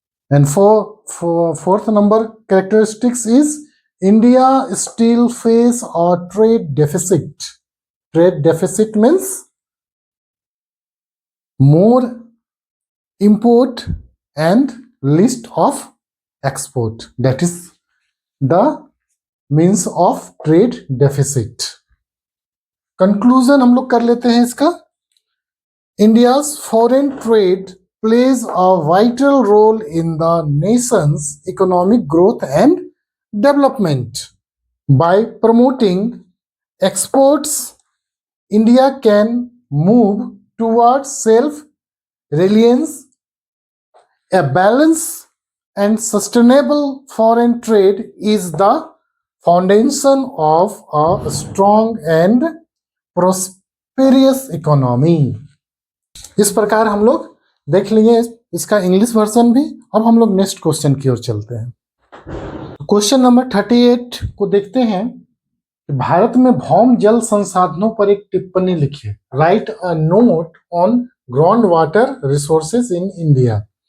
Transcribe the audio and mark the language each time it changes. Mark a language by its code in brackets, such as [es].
[en] And for fourth number characteristics is, India still face a trade deficit. Trade deficit means more import and list of export. That is the means of trade deficit. [hi] Conclusion हम लोग कर लेते हैं इसका. [en] India's foreign trade plays a vital role in the nation's economic growth and development. By promoting exports, India can move towards self-reliance. A balanced and sustainable foreign trade is the foundation of a strong and prosperous economy. [hi] इस प्रकार हम लोग देख लिए इसका English version भी. अब हम लोग नेक्स्ट क्वेश्चन की ओर चलते हैं. क्वेश्चन नंबर 38 को देखते हैं. भारत में भौम जल संसाधनों पर एक टिप्पणी लिखिए. [en] Write a note on ground water resources in India.